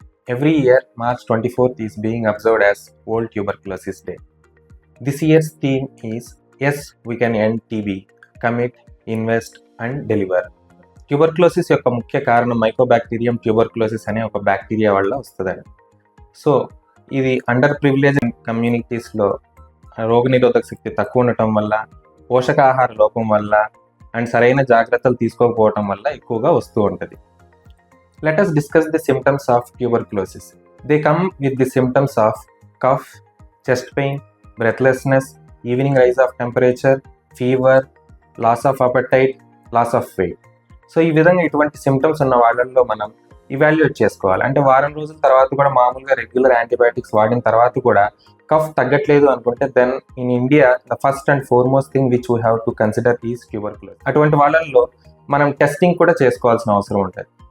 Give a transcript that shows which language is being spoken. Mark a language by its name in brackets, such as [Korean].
[English] Every year, March 24th is being observed as World Tuberculosis Day. This year's theme is Yes, we can end TB, commit, invest and deliver. [Telugu] Tuberculosis యొక్క ముఖ్య కారణం Mycobacterium tuberculosis అనే ఒక bacteria వల్ల వస్తుందండి. So ఇది under privilege కమ్యూనిటీస్లో రోగనిరోధక శక్తి తక్కువ ఉండటం వల్ల, పోషకాహార లోపం వల్ల అండ్ సరైన జాగ్రత్తలు తీసుకోకపోవటం వల్ల ఎక్కువగా వస్తూ ఉంటుంది. [English] Let us discuss the symptoms of tuberculosis. They come with the symptoms of cough, chest pain, breathlessness, evening rise of temperature, fever, loss of appetite, loss of weight. [Telugu] So ఈ విధంగా ఇటువంటి సిమ్టమ్స్ ఉన్న వాళ్ళల్లో మనం ఇవాల్యుయేట్ చేసుకోవాలి. అంటే వారం రోజుల తర్వాత కూడా మామూలుగా [English] regular antibiotics [Telugu] వాడిన తర్వాత కూడా కఫ్ తగ్గట్లేదు అనుకుంటే [English] Then in India the first and foremost thing which we have to consider is tuberculosis. [Telugu] అటువంటి వాళ్ళల్లో మనం టెస్టింగ్ కూడా చేసుకోవాల్సిన అవసరం ఉంటుంది.